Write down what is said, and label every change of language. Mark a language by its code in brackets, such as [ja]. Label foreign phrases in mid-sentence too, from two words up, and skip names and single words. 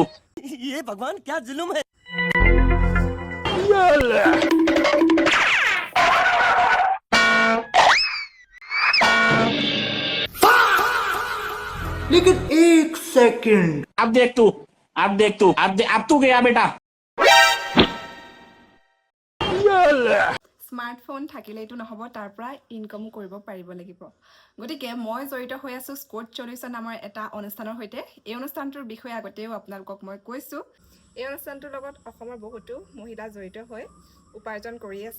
[hi] ये भगवान क्या जुल्म है लेकिन एक सेकंड, अब देख तू अब तू गया बेटा [as] স্মাৰ্টফোন থাকিলেইটো নহ'ব, তাৰ পৰা ইনকামো কৰিব পাৰিব লাগিব। গতিকে মই জড়িত হৈ আছোঁ স্কট সলিউশ্যন নামৰ এটা অনুষ্ঠানৰ সৈতে। এই অনুষ্ঠানটোৰ বিষয়ে আগতেও আপোনালোকক মই কৈছোঁ। এই অনুষ্ঠানটোৰ লগত অসমৰ বহুতো মহিলা জড়িত হৈ উপাৰ্জন কৰি আছে।